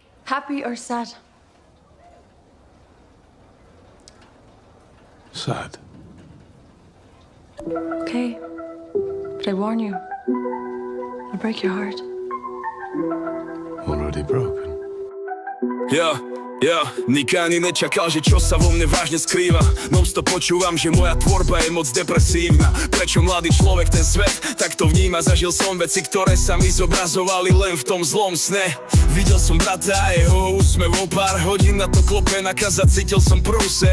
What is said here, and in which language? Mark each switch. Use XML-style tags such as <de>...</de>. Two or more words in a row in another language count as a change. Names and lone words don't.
<en>Happy or sad? Sad. Okay. But I warn you, I'll break your heart. Already broken.</en> <sk>Nik ani nečakal, že čo sa vo mne vážne skrýva. Non-stop počúvam, že moja tvorba je moc depresívna. Prečo mladý človek ten svet takto vníma? Zažil som veci, ktoré sa mi zobrazovali len v tom zlom sne. Videl som brata a jeho úsmev o pár hodín, na to klopenak a zacítil som prúser.</sk>